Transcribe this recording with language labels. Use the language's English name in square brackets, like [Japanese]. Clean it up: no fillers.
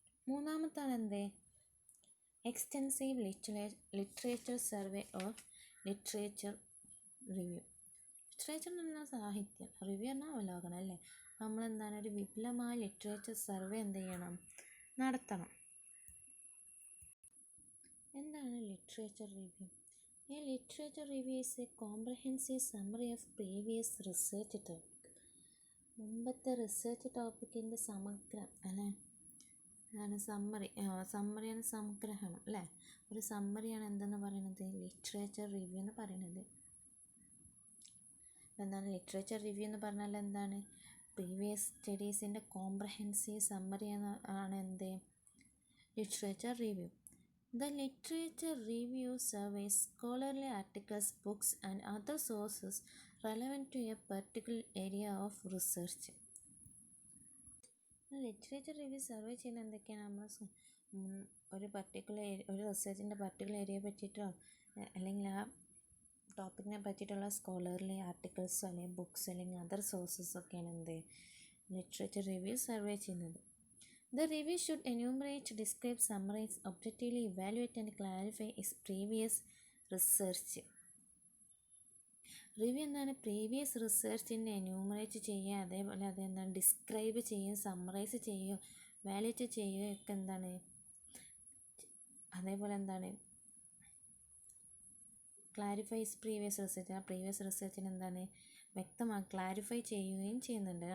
[Malayalam] മൂന്നാമത്താണ് [English] Extensive literature survey or literature review. [Malayalam] Literature എന്ന് പറഞ്ഞാൽ സാഹിത്യം, റിവ്യൂ പറഞ്ഞാൽ അവലോകനം അല്ലേ. നമ്മളെന്താണ് ഒരു വിപുലമായ ലിറ്ററേച്ചർ സർവേ എന്ത് ചെയ്യണം, നടത്തണം. എന്താണ് literature review? [English] A literature review is a comprehensive summary of previous research topic. [Malayalam] മുമ്പത്തെ റിസർച്ച് ടോപ്പിക്കിൻ്റെ സമഗ്രം അല്ലേ, അതാണ് സമ്മറിയാണ് സംഗ്രഹണം അല്ലേ. ഒരു സമ്മറിയാണ് എന്തെന്ന് പറയുന്നത്, ലിറ്ററേച്ചർ റിവ്യൂ എന്ന് പറയുന്നത്. എന്താണ് ലിറ്ററേച്ചർ റിവ്യൂ എന്ന് പറഞ്ഞാൽ എന്താണ്, പ്രീവിയസ് സ്റ്റഡീസിൻ്റെ കോംപ്രഹെൻസീവ് സമ്മറി ആണ് എന്ത് literature review. [English] The literature review surveys scholarly articles, books and other sources relevant to a particular area of research. [Malayalam] Literature review survey ചെയ്യുന്ന എന്തൊക്കെയാണ്, നമ്മൾ ഒരു റിസർച്ചിൻ്റെ പർട്ടിക്കുലർ ഏരിയയെ പറ്റിയിട്ടോ അല്ലെങ്കിൽ ആ ടോപ്പിക്കിനെ പറ്റിയിട്ടുള്ള സ്കോളർലി ആർട്ടിക്കിൾസോ അല്ലെങ്കിൽ ബുക്സ് അല്ലെങ്കിൽ അതർ സോഴ്സസ് ഒക്കെയാണ് എന്ത് ലിറ്ററേച്ചർ റിവ്യൂ സർവേ ചെയ്യുന്നത്. [English] The review should enumerate, describe, summarize, objectively evaluate and clarify its previous research. [Malayalam] Review എന്താണ്, പ്രീവിയസ് റിസർച്ചിനെ എന്യൂമറേറ്റ് ചെയ്യുക, അതേപോലെ അതെന്താണ് ഡിസ്ക്രൈബ് ചെയ്യും, സമ്മറൈസ് ചെയ്യുകയോ വാലിഡേറ്റ് ചെയ്യുകയോ ഒക്കെ എന്താണ്, അതേപോലെ എന്താണ് ക്ലാരിഫൈസ് പ്രീവിയസ് റിസർച്ച്, ആ പ്രീവിയസ് റിസർച്ചിന് എന്താണ് ക്ലാരിഫൈ ചെയ്യുകയും ചെയ്യുന്നുണ്ട്.